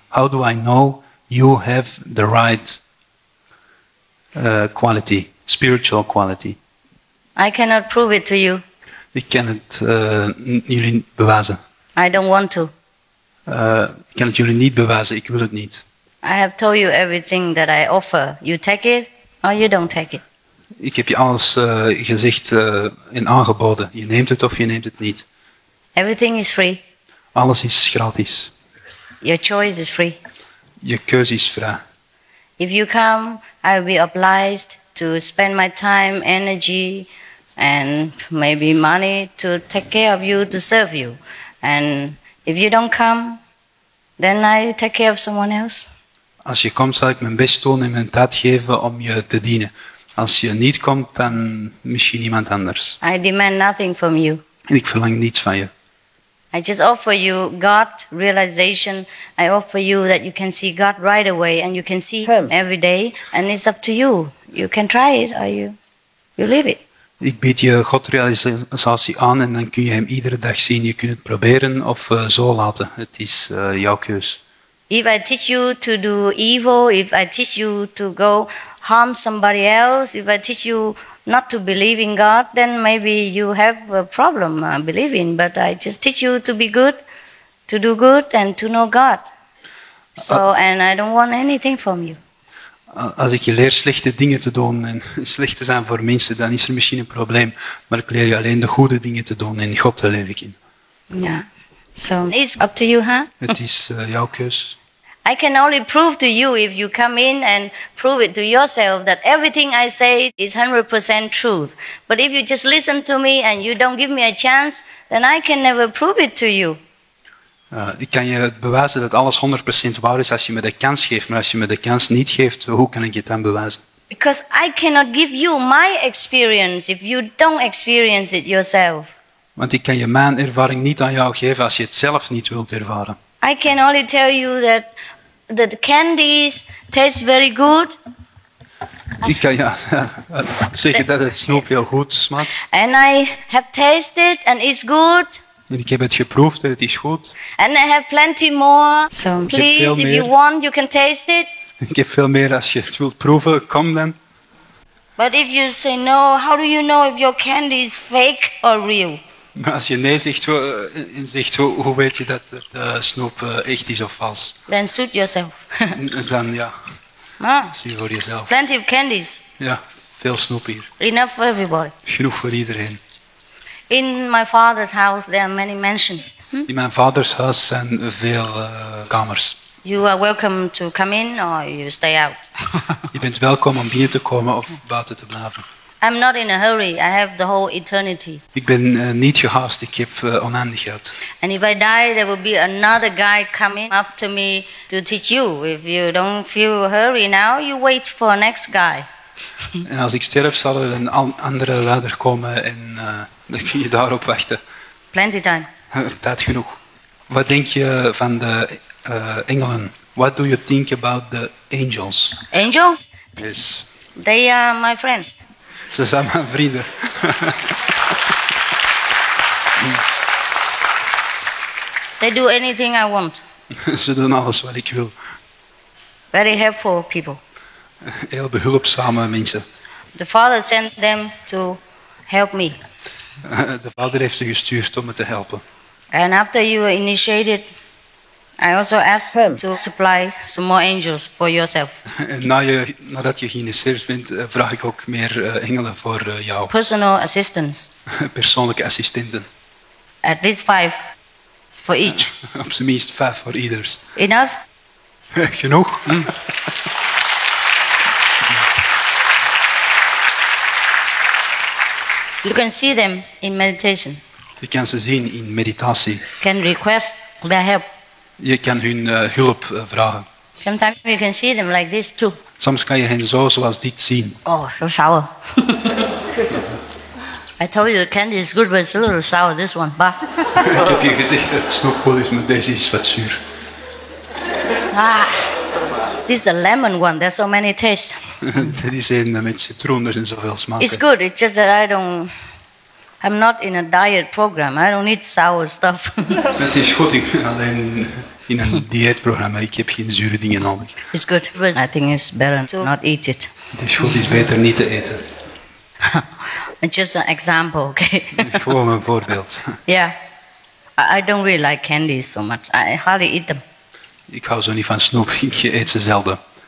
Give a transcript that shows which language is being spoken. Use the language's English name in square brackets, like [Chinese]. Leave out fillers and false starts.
[English] How do I know you have the right quality, spiritual quality? I cannot prove it to you. [Dutch] Ik kan het jullie niet bewijzen. [English] I don't want to. [Dutch] Ik kan het jullie niet bewijzen, ik wil het niet. [English] I have told you everything that I offer. You take it or you don't take it. [Dutch] Ik heb je alles gezegd en aangeboden. Je neemt het of je neemt het niet. [English] Everything is free. [Dutch] Alles is gratis. [English] Your choice is free. [Dutch] Je keuze is vrij. [English] If you come, I will be obliged to spend my time, energy, and maybe money to take care of you, to serve you. And if you don't come, then I take care of someone else. [Dutch] Als je komt, zal ik mijn best doen en mijn tijd geven om je te dienen. Als je niet komt, dan misschien iemand anders. [English] I demand nothing from you. [Dutch] En ik verlang niets van je. [English] I just offer you God realization. I offer you that you can see God right away and you can see Him every day. And it's up to you. You can try it or you leave it. [Dutch] Ik bied je Godrealisatie aan en dan kun je hem iedere dag zien. Je kunt het proberen of zo laten. Het is jouw keus. [English] If I teach you to do evil, if I teach you to go harm somebody else, if I teach you not to believe in God, then maybe you have a problem believing. But I just teach you to be good, to do good and to know God. So, and I don't want anything from you. [Dutch] Als ik je leer slechte dingen te doen en slecht te zijn voor mensen, dan is er misschien een probleem. Maar ik leer je alleen de goede dingen te doen en God leer ik in. [English] Yeah. So it's up to you, huh? [Dutch] Het is jouw keus. [English] I can only prove to you if you come in and prove it to yourself that everything I say is 100% truth. But if you just listen to me and you don't give me a chance, then I can never prove it to you. [Dutch] Ik kan je bewijzen dat alles 100% waar is als je me de kans geeft. Maar als je me de kans niet geeft, hoe kan ik het dan bewijzen? [English] Because I cannot give you my experience if you don't experience it yourself. [Dutch] Want ik kan je mijn ervaring niet aan jou geven als je het zelf niet wilt ervaren. [English] I can only tell you that the candies taste very good. [Dutch] Ik kan zeggen dat het snoep heel goed smaakt. [English] And I have tasted and it's good. [Dutch] En ik heb het geproefd en het is goed. [English] And I have plenty more. So please, if you want, you can taste it. [Dutch] Ik heb veel meer als je het wilt proeven, kom dan. [English] But if you say no, how do you know if your candy is fake or real? [Dutch] Maar als je nee zegt, hoe weet je dat de snoep echt is of vals? [English] Then suit yourself. [Dutch] Dan ja, Ah, zie je voor jezelf. [English] plenty of candies. [Dutch] Ja, veel snoep hier. [English] Enough for everybody. [Dutch] Genoeg voor iedereen. [English] In my father's house there are many mansions. [Dutch] In mijn vaders huis zijn veel kamers. [English] You are welcome to come in or you stay out. [Dutch] Je bent welkom om binnen te komen of buiten te blijven. [English] I'm not in a hurry. I have the whole eternity. [Dutch] Ik ben niet gehaast, ik heb oneindigheid. [English] And if I die, there will be another guy coming after me to teach you. If you don't feel hurry now, you wait for the next guy. [Dutch] En als ik sterf, zal er een andere leider komen en dan kun je daarop wachten. [English] Plenty time. [Dutch] Tijd genoeg. Wat denk je van de engelen? [English] What do you think about the angels? Angels? Yes. They are my friends. [Dutch] Ze zijn mijn vrienden. [English] They do anything I want. [Dutch] Ze doen alles wat ik wil. [English] Very helpful people. [Dutch] Heel behulpzame mensen. [English] The Father sends them to help me. [Dutch] De vader heeft ze gestuurd om me te helpen. [English] And after you are initiated, I also ask him to supply some more angels for yourself. [Dutch] En nadat je geïnitieerd bent, vraag ik ook meer engelen voor jou. [English] Personal assistants. [Dutch] Persoonlijke assistenten. [English] At least 5 for each. [Dutch] Op zijn minst 5 voor ieders. [English] Enough? [Dutch] Genoeg? [English] You can see them in meditation. [Dutch] Je kan ze zien in meditatie. [English] Can request their help. [Dutch] Je kan hun hulp vragen. [English] Sometimes you can see them like this too. [Dutch] Soms kan je hen zoals dit zien. [English] Oh, so sour. I told you the candy is good, but it's a little sour, this one. Bah. [Dutch] Ik heb je gezegd dat het snoep goed is, maar deze is wat zuur. [English] This is a lemon one. There's so many tastes. [Dutch] Dit is een met citroen, er zijn zoveel smaken. [English] It's good. It's just that I'm not in a diet program. I don't eat sour stuff. [Dutch] Het is goed, ik ben alleen in een dieetprogramma. Ik heb geen zure dingen nodig. [English] It's good, but I think it's better to not eat it. [Dutch] Het is goed, het is beter niet te eten. [English] It's just an example, okay? [Dutch] Gewoon een voorbeeld. [English] Yeah. I don't really like candies so much. I hardly eat them. [Dutch] Ik hou zo niet van snoep, ik eet ze zelden.